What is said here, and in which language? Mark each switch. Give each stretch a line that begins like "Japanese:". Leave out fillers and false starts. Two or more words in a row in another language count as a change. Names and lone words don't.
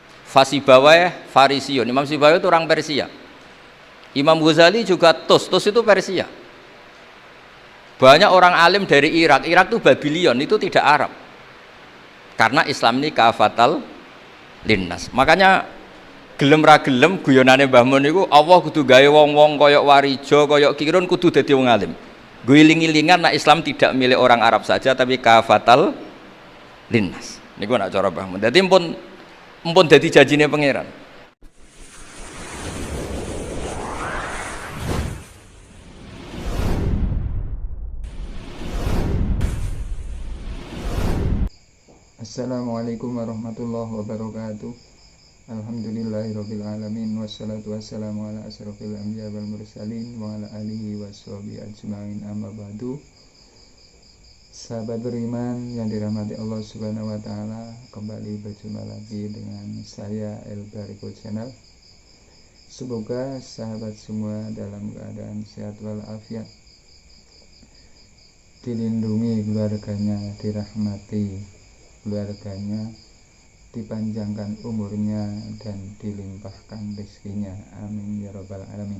Arabic: فسيبويه فارسيون.
Indonesian: Imam Sibawai itu orang Persia. Imam Ghazali juga Tus itu Persia. Banyak orang alim dari Irak itu Babylon, itu tidak Arab. Karena Islam ini
Arabic: كافة للناس.
Javanese: Makanya gelem ra gelem guyonane Mbah Mun niku Allah kudu gawe wong-wong koyok Warijo, koyok Kirun kudu dadi wong alim.
Indonesian: Guling-gilingan nak Islam tidak milik orang Arab saja tapi
Arabic: كافة للناس.
Javanese: Niku nak cara Mbah Mun. Dadi empun dadi janjine pangeran.
Arabic: السلام عليكم ورحمة الله وبركاته. الحمد لله رب العالمين والصلاة والسلام على أشرف الأنبياء والمرسلين وعلى آله وصحبه أجمعين أما بعد.
Indonesian: Sahabat beriman yang dirahmati Allah
Arabic: سبحانه وتعالى,
Indonesian: kembali berjumpa lagi dengan saya El Bariko Channel. Semoga sahabat semua dalam keadaan sehat walafiat, dilindungi keluarganya, dirahmati keluarganya, dipanjangkan umurnya dan dilimpahkan rezekinya,
Arabic: آمين يا رب العالمين.